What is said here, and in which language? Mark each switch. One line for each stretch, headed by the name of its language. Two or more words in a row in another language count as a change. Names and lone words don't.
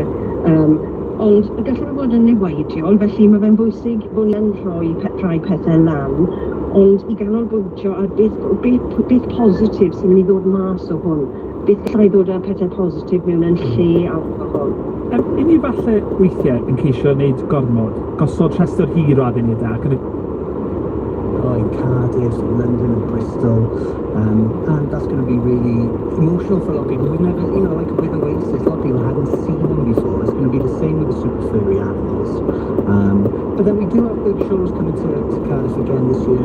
Welsh: Ond gallai bod yn niweidiol, felly mae fe'n bwysig bod ni'n rhoi rhai pethau lan, ond i ganolbwyntio ar beth positif sy'n mynd i ddod mas o hwn. Beth gallai ddod â pethau positif mewn yn lle alcohol. I ni falle weithiau yn ceisio wneud gormod, gosod rhestr hir o aduniadau ac
English: in Cardiff, London and Bristol, and that's going to be really emotional for a lot of people. We've never, like with Oasis, a lot of people hadn't seen them before. It's going to be the same with the super furry animals. But then we do have big shows coming to Cardiff again this year.